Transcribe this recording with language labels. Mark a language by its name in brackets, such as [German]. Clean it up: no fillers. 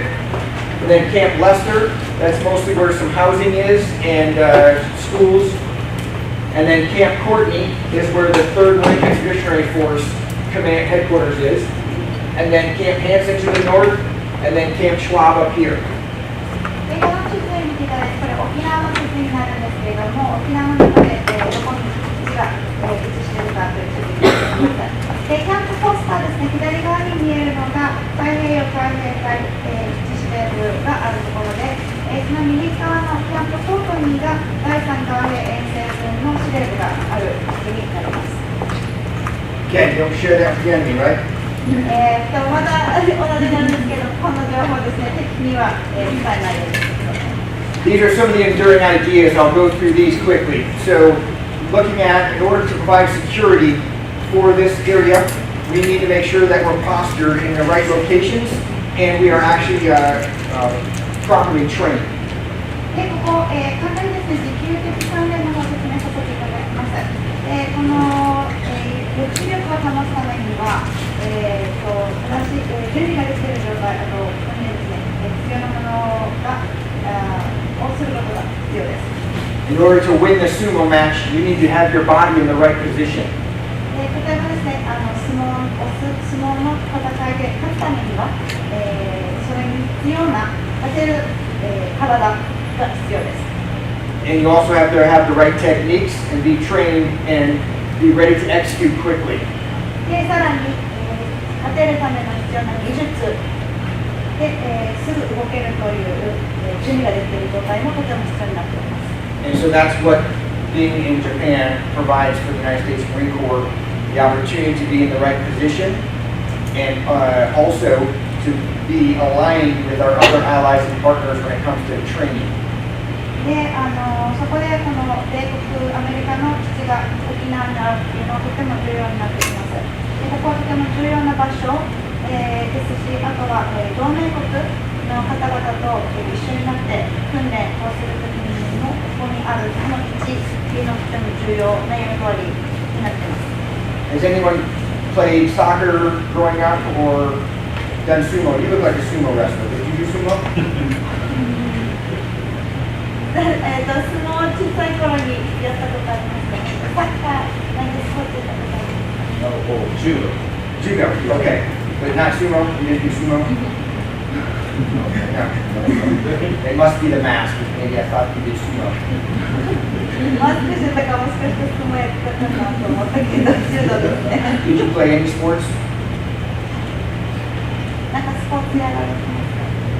[English] And then Camp Lester, that's mostly where some housing is and schools. And then Camp Courtney is where the 3rd Marine Expeditionary Force command headquarters is. And then Camp Hansen to the north, and then Camp Schwab up here. [Japanese] この地図に見ていただいて、これ沖縄の地図になるんですけれども、沖縄の中で、どこに基地が位置しているかという地図になっています。で、キャンプポスターですね、左側に見えるのが太平洋海兵隊基地司令部があるところで、その右側のキャンプコートにが第三海兵遠征軍の司令部がある地図になります。 [English] Ken, don't share that with the enemy, right? [Japanese] まだ同じなんですけど、この情報ですね、敵には伝えないようにしてください。 [English] These are some of the enduring ideas. I'll go through these quickly. So, looking at, in order to provide security for this area, we need to make sure that we're postured in the right locations and we are actually properly trained. [Japanese] で、ここ、簡単にですね、持久的訓練の方を説明させていただきます。この、抑止力を保つためには、正しい、準備ができている状態、あと、訓練ですね、必要なものが、をすることが必要です。 [English] In order to win the sumo match, you need to have your body in the right position. [Japanese] 例えばですね、相撲の戦いで勝つためには、それに必要な立てる、体が必要です。 [English] And you also have to have the right techniques and be trained and be ready to execute quickly. [Japanese] で、さらに、立てるための必要な技術で、すぐ動けるという、準備ができている状態もとても必要になっています。 [English] And so that's what being in Japan provides for the United States Marine Corps, the opportunity to be in the right position and also to be aligned with our other allies and partners when it comes to training. [Japanese] で、そこでこの米国、アメリカの基地が沖縄にあるっていうのはとても重要になってきます。で、ここはとても重要な場所、ですし、あとは、同盟国の方々と一緒になって訓練をするときにもここにあるこの位置っていうのがとても重要な役割になっています。 [English] Has anyone played soccer growing up or done sumo? You look like a sumo wrestler. Did you do sumo? [Japanese] 相撲を小さい頃にやったことありますね。サッカー、なんでスポーツやったことあります。 [English] Judo. Judo, okay. But not sumo? You didn't do sumo? Okay, no. It must be the mask. Maybe I thought you did sumo. [Japanese] マスクしてたからもしかして相撲やってたかなと思ったけど、柔道ですね。 [English] Did you play any sports? [Japanese] なんかスポーツやられてますか？